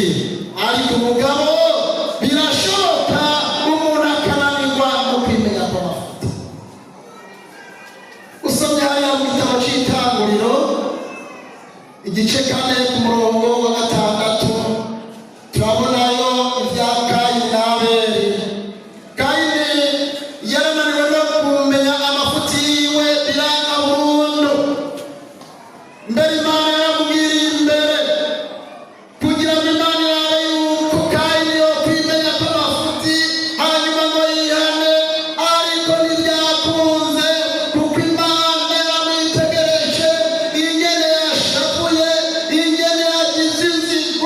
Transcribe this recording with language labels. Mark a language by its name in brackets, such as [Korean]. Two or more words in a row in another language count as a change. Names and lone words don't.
[Rundi] Ariko umugabo birashoboka umuntu akananirwa mu kwimenya kw'amafuti. Usomye hariya mu gitabo cy'Itanguriro igice 4 ku murongo wa 6, turabonayo ibya Kayini na Abeli. Kayini yarananiwe no kumenya amafuti yiwe biranga burundu. Mbere Imana yaramubwiriye imbere kugira ngo Imana irabe yuko Kayini yo kwimenya kw'amafuti, hanyuma ngo yihane. Ariko ntibyakunze, kuko Imana yaramwitegereje ingene yashavuye, ingene yagize inzigo.